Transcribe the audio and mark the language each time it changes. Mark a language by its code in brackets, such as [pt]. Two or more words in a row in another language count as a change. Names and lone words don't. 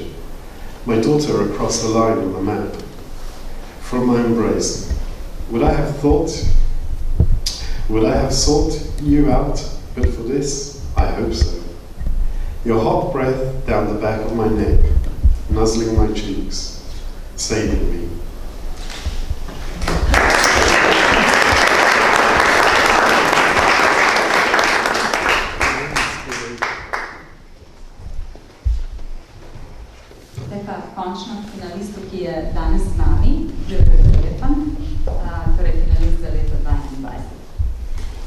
[en] My daughter across the line on the map. From my embrace, would I have sought you out, but for this, I hope so. Your hot breath down the back of my neck, nuzzling my cheeks, saving me. [sl] Končno finalistu, ki je danes z nami, Jure Deljepan, torej finalist za leto 2021.